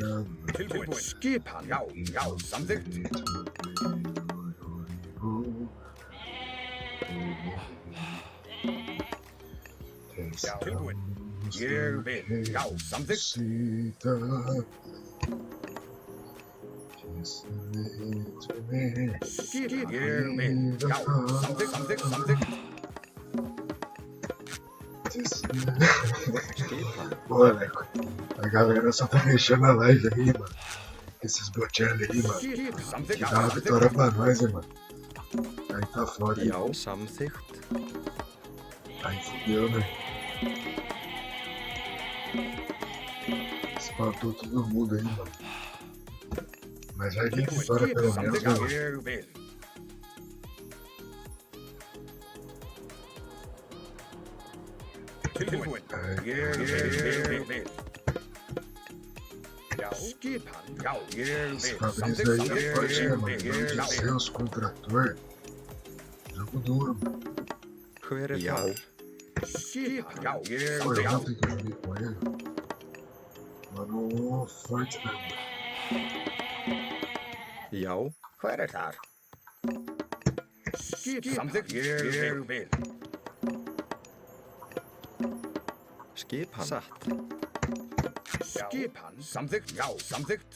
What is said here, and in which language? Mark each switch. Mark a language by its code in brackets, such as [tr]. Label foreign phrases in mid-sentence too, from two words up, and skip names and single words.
[is] Tilbúin. Skipan. Já. Samþykkt. Já. Tilbúin. Ég vil. Já. Samþykkt. Skipan. Ég vil. Já. Samþykkt. [pt] Pô, Leco, a galera só tá mexendo a live aí, mano. Esses Bocelli aí, mano. Que dá uma vitória pra nós, hein, mano. Aí tá foda, hein. [is] Já, samþykkt. [pt] Aí fudeu, né? Espantou todo mundo aí, mano. Mas vai vir vitória pelo menos, né, mano? [is] Ég vil. Tilbúin. Ég vil. Já. Skipan. Já. Ég [pt] Esse [is] vil. [pt] Fabrício aí é forte, né, mano? Deus de Zeus contra ator. Jogo duro, mano. [is] Hver er Já. þar? Skipan. Já. Ég [pt] Foi [is] vil. [pt] ontem que eu joguei com ele. Mano, forte mesmo. [is] Já. Hver er þar? Skipan. Samþykkt. Ég vil. Skipan. Satt. Skipan. Samþykkt. Já. Samþykkt.